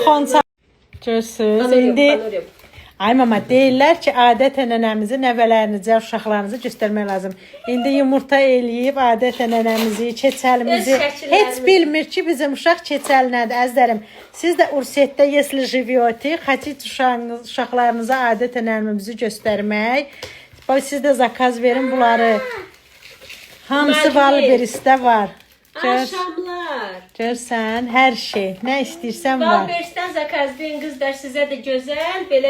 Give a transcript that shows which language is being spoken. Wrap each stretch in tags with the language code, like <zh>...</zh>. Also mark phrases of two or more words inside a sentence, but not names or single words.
<az>xonça. Görsünüz. İndi ay mama deyirlər ki, adətən nənəmizi, nəvələrinizə, uşaqlarınızı göstərmək lazım. İndi yumurta eləyib adətən nənəmizi, keçəlimizi Öz şəkillərimiz. heç bilmir ki, bizim uşaq keçəl nədir. Əzlərim, siz də Ursetdə</az> <ru>если живете, хотите</ru> <az>uşaqlarınıza adətən nənəmizi göstərmək, siz də zakaz verin bunları. Hamısı Valberisdə var. Ay, şamlar. Görsən, hər şey, nə istəyirsən var. Valberisdən Qəşəng zakazlayın qızlar, sizə də gözəl belə</az>